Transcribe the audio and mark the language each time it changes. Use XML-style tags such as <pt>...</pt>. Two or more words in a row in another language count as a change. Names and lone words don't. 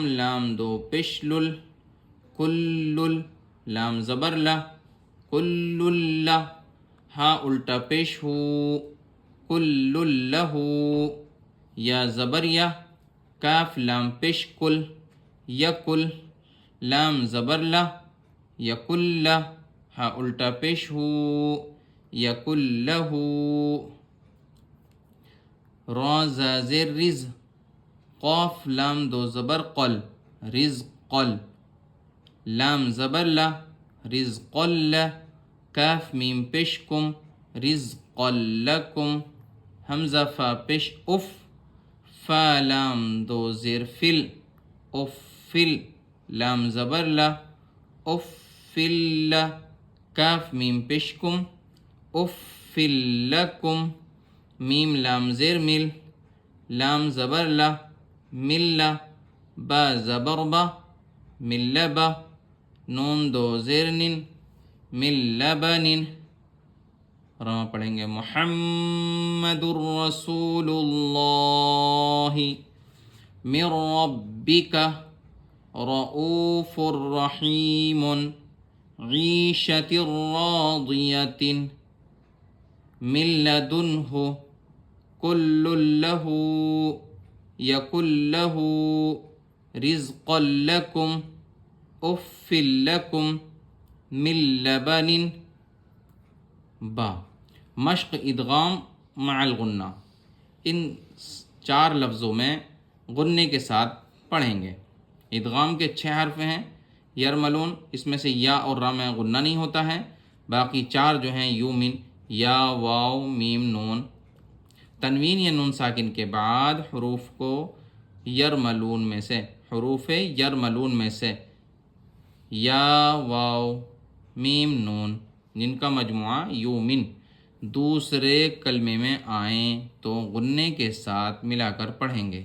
<ur>لام دو پیش لل، کل، لام زبر لا، کل لا، ہا الٹا پیش ہو، کل لہو، یا زبر یا، کاف لام پیش کل، یکل، لام زبر لا، یکل، ہا الٹا پیش ہو، یکل لہو۔ را زا زیر رز، قاف لام دو زبر قل، رز قل، لام زبر لا، رز قل، کاف میم پیش کم، رز قلکم، حمزہ فا پیش اف، فا لام دو زیر فل، افل، لام زبر لا، افل، کاف میم پیش کم، افل لکم، میم لام زیر مل، لام زبر لا، مل، با زبر با، مل با، نون دو زیر نن، مل لبن، راں پڑھیں گے</ur> <ar>محمد الرسول اللہ من ربک رؤوف رحیم عیشت راضیت من لدنہ کل لہ یکن لہ رزقا لکم اف لکم من لبن با۔</ar> <ur>مشق ادغام مع الغنہ، ان 4 لفظوں میں غنے کے ساتھ پڑھیں گے۔ ادغام کے 6 حرف ہیں، یرملون، اس میں سے یا اور را میں غنہ نہیں ہوتا ہے، باقی 4 جو ہیں یومن، یا، واو، میم، نون۔ تنوین یا نون ساکن کے بعد حروف کو یرملون میں سے، حروف یرملون میں سے یا، واو، میم، نون، جن کا مجموعہ یومن دوسرے کلمے میں آئیں تو غنے کے ساتھ ملا کر پڑھیں گے۔</ur>